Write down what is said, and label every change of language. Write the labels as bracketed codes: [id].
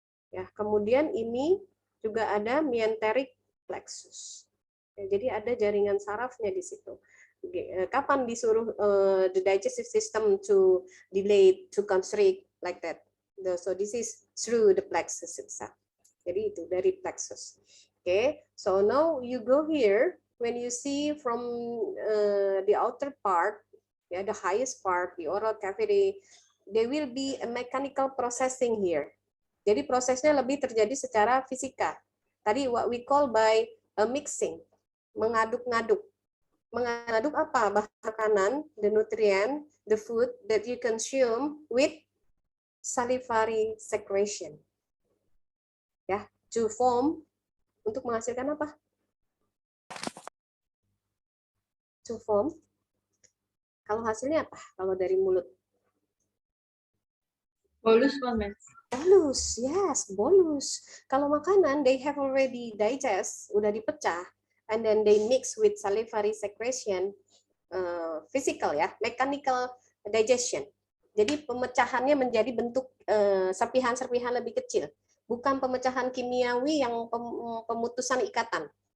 [id] Ya, kemudian ini juga ada mesenteric plexus. Ya, jadi ada jaringan sarafnya di situ. Kapan disuruh [en] the digestive system to dilate, to constrict like that? So this is through the plexus itself. [id] Jadi itu dari plexus. [en] Okay, so now you go here. When you see from the outer part, yeah, the highest part, the oral cavity, there will be a mechanical processing here. [id] Jadi prosesnya lebih terjadi secara fisika. [en] Tadi what we call by a mixing, mengaduk-ngaduk. [id] Mengaduk apa? Makanan, [en] the nutrient, the food that you consume with salivary secretion. [id] Ya, [en] to form, [id] untuk menghasilkan apa? [en] To form. [id] Kalau hasilnya apa? Kalau dari mulut? [en] Bolus, Ma'am. Bolus, yes, bolus. [id] Kalau makanan, [en] they have already digest, [id] udah dipecah, [en] and then they mix with salivary secretion, physical ya, mechanical digestion. [id] Jadi pemecahannya menjadi bentuk serpihan-serpihan lebih kecil, bukan pemecahan kimiawi yang pemutusan ikatan.